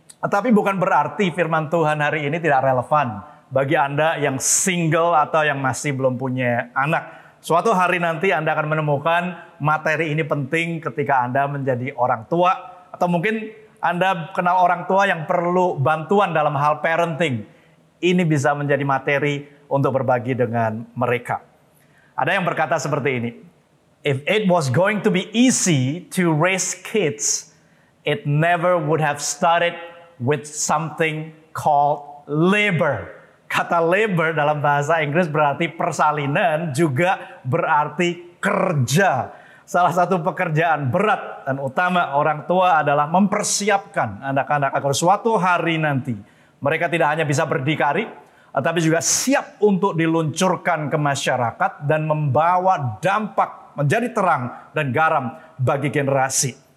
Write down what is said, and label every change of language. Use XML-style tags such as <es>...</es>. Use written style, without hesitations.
<id>Tetapi bukan berarti firman Tuhan hari ini tidak relevan bagi Anda yang single atau yang masih belum punya anak. Suatu hari nanti Anda akan menemukan materi ini penting ketika Anda menjadi orang tua. Atau mungkin Anda kenal orang tua yang perlu bantuan dalam hal parenting. Ini bisa menjadi materi untuk berbagi dengan mereka. Ada yang berkata seperti ini,</id> <en>"If it was going to be easy to raise kids, it never would have started with something called labor."</en> <id>Kata labor dalam bahasa Inggris berarti persalinan, juga berarti kerja. Salah satu pekerjaan berat dan utama orang tua adalah mempersiapkan anak-anak agar suatu hari nanti mereka tidak hanya bisa berdikari, tapi juga siap untuk diluncurkan ke masyarakat dan membawa dampak menjadi terang dan garam bagi generasi.</id>